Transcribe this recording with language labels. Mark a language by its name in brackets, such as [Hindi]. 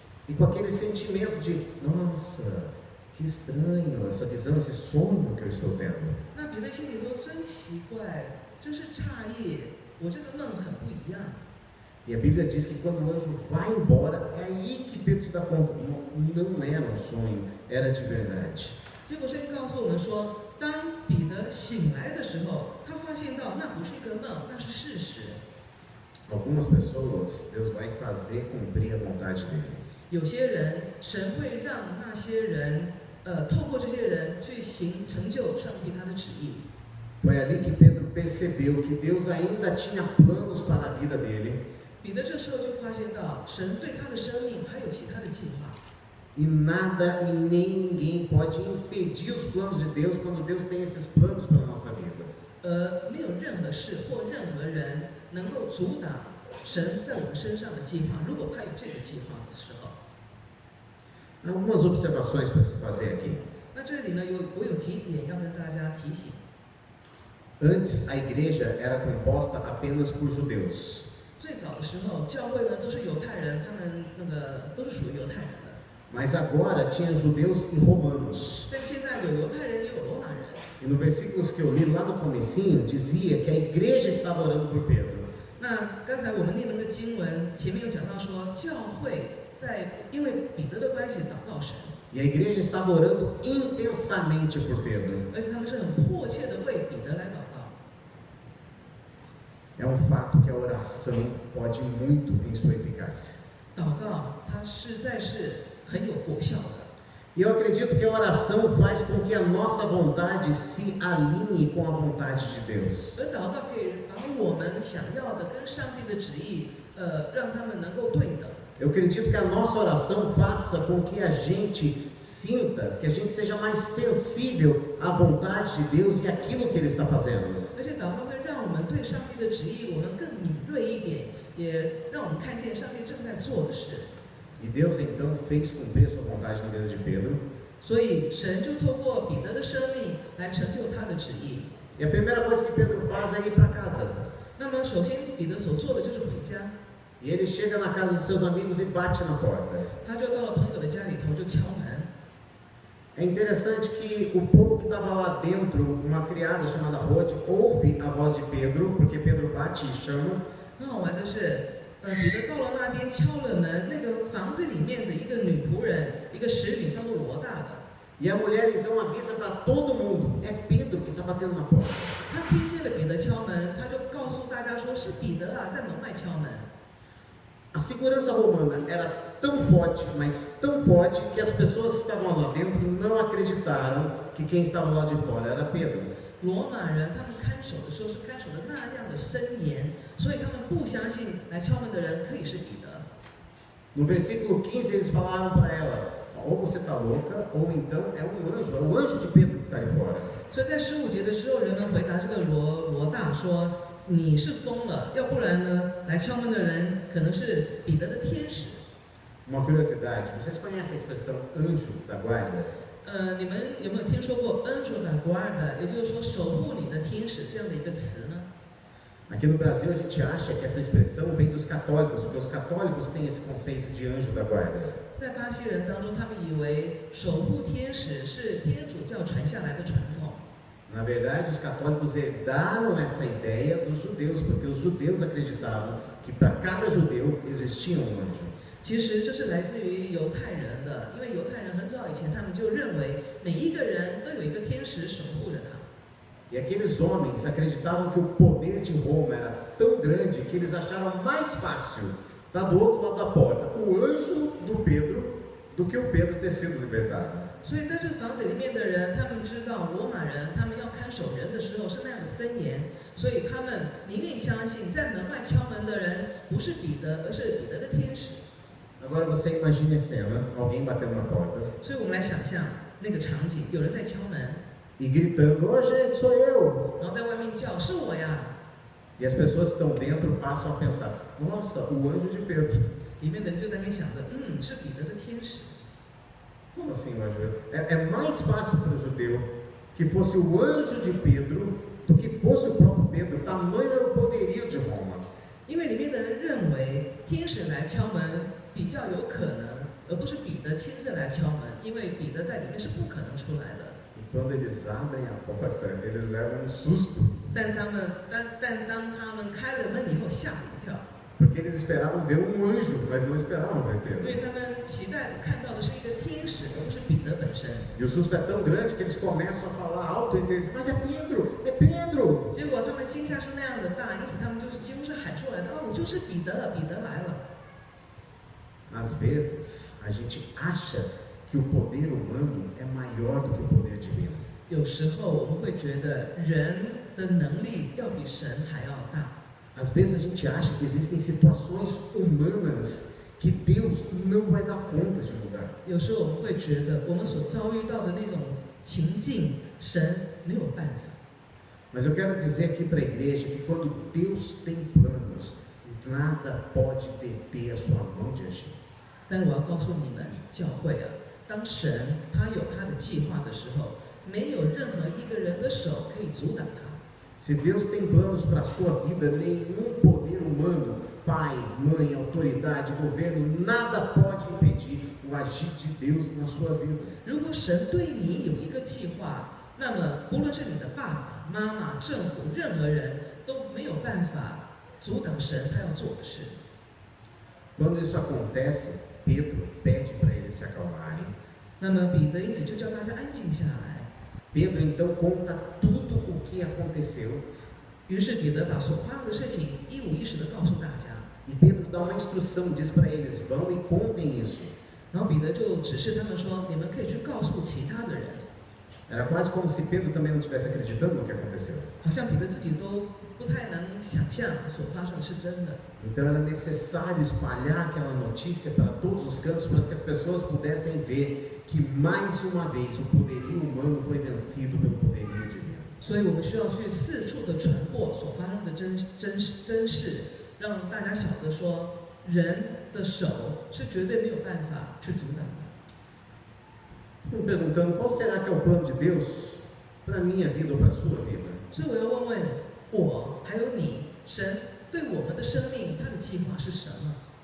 [Portuguese] E com aquele sentimento de, nossa, que estranho essa visão, esse sonho que eu estou tendo. [Chinese] 那彼得心里说：“真奇怪，真是诧异，我这个梦很不一样。” [Portuguese] E a Bíblia diz que quando o anjo vai embora, é aí que Pedro se dá conta, não era um sonho, era de verdade. [Chinese] 结果圣经告诉我们说，当彼得醒来的时候，他发现到那不是一个梦，那是事实。 [Portuguese] Algumas pessoas, Deus vai fazer cumprir a vontade dele. [Chinese] 有些人，神会让那些人，透过这些人去成就上帝他的旨意。 [Portuguese] Foi ali que Pedro percebeu que Deus ainda tinha planos para a vida dele. [Chinese] 彼得这时候就发现到，神对他的生命还有其他的计划。 [Portuguese] E nada e nem ninguém pode impedir os planos de Deus quando Deus tem esses planos para a nossa vida. [Chinese] 没有任何事或任何人能够阻挡神在我们身上的计划。如果他有这个计划的时候， [Portuguese] Algumas observações para se fazer aqui. [Chinese] 那这里呢，我有几点要跟大家提醒。 [Portuguese] Antes, a igreja era composta apenas por judeus. [Chinese] 最早的时候，教会呢都是犹太人，他们都是属于犹太人的。 [Portuguese] Mas agora tinha judeus e romanos. [Chinese] 但现在有犹太人，也有罗马人。 [Portuguese] E no versículos que eu li lá no comecinho, dizia que a igreja estava orando por Pedro. [Chinese] 那刚才我们念了个经文，前面有讲到说，教会因为彼得的关系祷告神。 [Portuguese] E a igreja estava orando intensamente por Pedro. [Chinese] 而且他们是很迫切的为彼得来祷告。 [Portuguese] É um fato que a oração pode muito em sua eficácia. [Chinese] 祷告它实在是很有果效的。 [Portuguese] E eu acredito que a oração faz com que a nossa vontade se alinhe com a vontade de Deus. [Chinese] 而祷告可以把我们想要的跟上帝的旨意，让他们能够对等。 [Portuguese] Eu acredito que a nossa oração faça com que a gente sinta, que a gente seja mais sensível à vontade de Deus e àquilo que Ele está fazendo. [Chinese] 而且祷告会让我们对上帝的旨意，我们更敏锐一点，也让我们看见上帝正在做的事。 [Portuguese] E Deus então fez cumprir a sua vontade na vida de Pedro. [Chinese] 所以神就透过彼得的生命来成就他的旨意。 [Portuguese] E a primeira coisa que Pedro faz é ir para casa. [Chinese] 那么首先彼得所做的就是回家， [Portuguese] E ele chega na casa de seus amigos e bate na porta. [Chinese] 他就到了朋友的家里头就敲门。 [Portuguese] É interessante que o povo que estava lá dentro, uma criada chamada Rode, ouve a voz de Pedro, porque Pedro bate e chama. [Chinese] 很好玩的是，彼得到了那边敲了门，那个房子里面的一个女仆人，一个使女叫做罗大的。 [Portuguese] E a mulher então avisa para todo mundo, é Pedro que está batendo na porta. [Chinese] 他听见了彼得敲门，他就告诉大家说：“是彼得啊，在门外敲门。” [Portuguese] A segurança romana era tão forte, mas tão forte, que as pessoas que estavam lá dentro não acreditaram que quem estava lá de fora era Pedro. [Chinese] 罗马人他们看守的时候是看守的那样的森严，所以他们不相信来敲门的人可以是彼得。 [Portuguese] No versículo 15 eles falaram para ela, ou você está louca, ou então é o anjo de Pedro que está ali fora. [Chinese] 所以在15节的时候，人们回答这个罗大说：“你是疯了，要不然呢，来敲门的人可能是彼得的天使。” [Portuguese] Uma curiosidade, vocês conhecem a expressão anjo da guarda? [Chinese] 你们有没有听说过 [Portuguese] anjo da guarda， [Chinese] 也就是说守护你的天使这样的一个词呢？ [Portuguese] Aqui no Brasil a gente acha que essa expressão vem dos católicos, porque os católicos têm esse conceito de anjo da guarda. [Chinese] 在巴西人当中，他们以为守护天使是天主教传下来的传统。 [Portuguese] Na verdade, os católicos herdaram essa ideia dos judeus, porque os judeus acreditavam que para cada judeu existia um anjo. [Chinese] 其实这是来自于犹太人的，因为犹太人很早以前他们就认为每一个人都有一个天使守护着他。 [Portuguese] E aqueles homens acreditavam que o poder de Roma era tão grande que eles acharam mais fácil estar do outro lado da porta o anjo do Pedro do que o Pedro ter sido libertado. [Chinese] 所以在这个房子里面的人，他们知道罗马人他们要看守人的时候是那样的森严，所以他们宁愿相信在门外敲门的人不是彼得，而是彼得的天使。 [Portuguese] Agora você imagine a cena, alguém batendo na porta [Chinese] 所以我们来想象那个场景，有人在敲门， [Portuguese] e gritando, ô gente, sou eu! [Chinese] 然后在外面叫是我呀。 [Portuguese] E as pessoas que estão dentro passam a pensar: nossa, o anjo de Pedro. [Chinese] 里面的人就在那边想着，是彼得的天使。 [Portuguese] Como assim o anjo de Pedro? É mais fácil para o judeu que fosse o anjo de Pedro do que fosse o próprio Pedro. Tamanho era o poderio de Roma. [Chinese] 因为里面的人认为天使来敲门比较有可能，而不是彼得亲自来敲门，因为彼得在里面是不可能出来的。 [Portuguese] E quando eles abrem a porta, eles levam um susto. [Chinese] 但当他们开了门以后，吓了一跳， [Portuguese] Porque eles esperavam ver um anjo, mas não esperavam ver [Chinese] 因 [Portuguese] Pedro. [Chinese] 为他们期待看到的是一个天使，而不是彼得本身。 [Portuguese] E o susto é tão grande que eles começam a falar alto entre eles: mas é Pedro, é Pedro! [Chinese] 结果他们惊吓是那样的大，因此他们就是几乎是喊出来的：“哦，就是彼得，彼得来了。” [Portuguese] Às vezes, a gente acha que o poder humano é maior do que o poder divino. [Chinese] 有时候我们会觉得人的能力要比神还要大。 [Portuguese] Às vezes a gente acha que existem situações humanas que Deus não vai dar conta de mudar. [Chinese] 有时候我们会觉得我们所遭遇到的那种情境，神没有办法。 [Portuguese] Mas eu quero dizer aqui para a igreja que quando Deus tem planos, nada pode deter a sua mão de agir. [Chinese] 但是我要告诉你们，教会啊，当神他有他的计划的时候，没有任何一个人的手可以阻挡他。 [Portuguese] Se Deus tem planos para a sua vida, nenhum poder humano, pai, mãe, autoridade, governo, nada pode impedir o agir de Deus na sua vida. [Chinese] 如果神对你有一个计划，那么不论是你的爸爸妈妈、政府，任何人都没有办法阻挡神他要做的事。 [Portuguese] Quando isso acontece, Pedro pede para eles se acalmarem. [Chinese] 那么彼得因此就叫大家安静下来。 [Portuguese] Pedro então conta tudo o que aconteceu. [Chinese] 于是彼得把所发生的事情一五一十的告诉大家。 [Portuguese] E Pedro dá uma instrução, diz para eles: vão e contem isso. [Chinese] 然后彼得就指示他们说：“你们可以去告诉其他的人。” [Portuguese] Era quase como se Pedro também não estivesse acreditando no que aconteceu. [Chinese] 好像彼得自己都不太能想象所发生的是真的。 [Portuguese] Então era necessário espalhar aquela notícia para todos os cantos para que as pessoas pudessem ver que mais uma vez o poderio humano foi vencido pelo poderio divino. [Chinese] 所以我们需要去四处的传播所发生的真事，让大家晓得说，人的手是绝对没有办法去阻挡的。 [Portuguese] Fico perguntando: qual será que é o plano de Deus para a minha vida ou para a sua vida? [Chinese] 所以我要问问我还有你，神对我们的生命他的计划是什么？